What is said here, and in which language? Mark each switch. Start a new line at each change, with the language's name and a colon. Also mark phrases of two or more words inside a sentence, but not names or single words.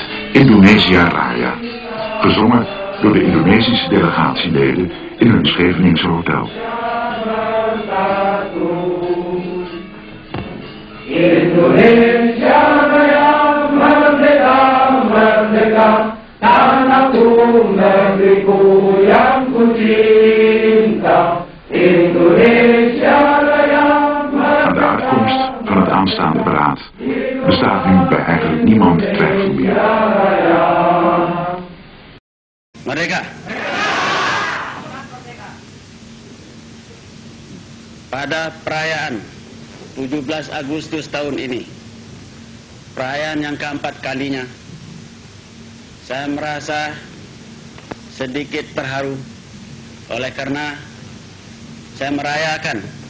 Indonesian: Indonesia Raya,
Dutch: gezongen door de Indonesische delegatieleden in hun Scheveningse hotel.
Indonesian: Indonesia Raya, merdeka, merdeka, tanahku, negeriku yang ku cinta. Indonesia Raya,
Dutch: Aan de uitkomst van het aanstaande beraad bestaat nu bij eigenlijk niemand twijfel meer.
Indonesian: Merdeka. Pada perayaan 17 Agustus tahun ini, perayaan yang keempat kalinya, saya merasa sedikit terharu oleh karena saya merayakan